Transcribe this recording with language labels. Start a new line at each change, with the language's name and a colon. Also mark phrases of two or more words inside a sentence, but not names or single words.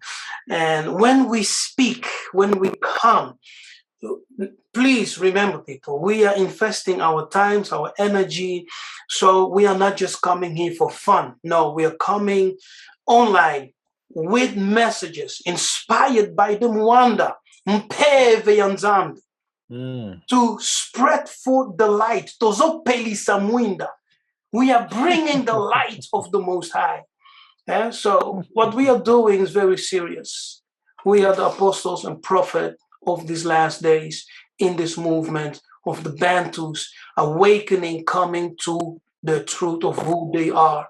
English: And when we speak, when we come, please remember, people, we are investing our times, our energy. So we are not just coming here for fun. No, we are coming online with messages inspired by the
Kongo: Mwanda, Mpeve Yanzambi,
English: to spread forth the light.
Lingala: Tozo pelisa mwinda.
English: We are bringing the light of the Most High. Yeah? So what we are doing is very serious. We are the apostles and prophets of these last days in this movement of the Bantus awakening, coming to the truth of who they are.